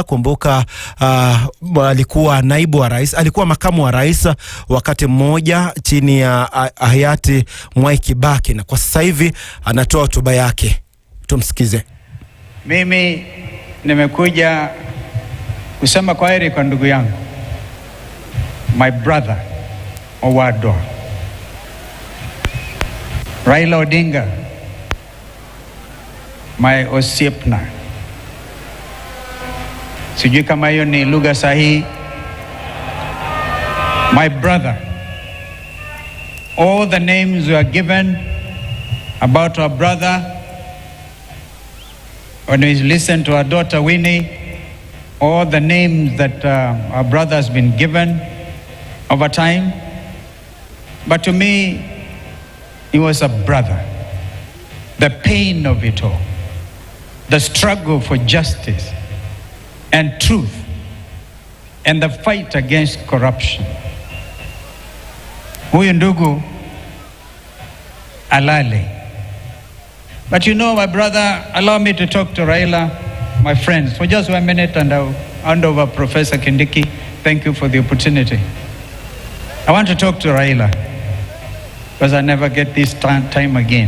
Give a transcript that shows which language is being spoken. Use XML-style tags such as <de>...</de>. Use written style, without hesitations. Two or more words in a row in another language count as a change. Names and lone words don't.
<sw>Kumbuka alikuwa naibu wa rais, alikuwa makamu wa rais wakati mmoja chini ya hayati Mwai Kibaki, na kwa sasa hivi anatoa hotuba yake. Tumsikize. Mimi nimekuja kusema kwaheri kwa ndugu yangu,</sw> <en>my brother Owado. Raila Odinga, my osiepna.</en> <sw>Sijui kama hiyo ni lugha sahihi.</sw> <en>My brother. All the names were given about our brother. When we listen to our daughter Winnie, all the names that our brother has been given over time. But to me, he was a brother. The pain of it all, the struggle for justice and truth, and the fight against corruption.</en> <sw>Huyu ndugu alale.</sw> <en>But you know, my brother, allow me to talk to Raila, my friends, for just 1 minute, and I'll hand over Professor Kindiki. Thank you for the opportunity. I want to talk to Raila, because I never get this time again.</en>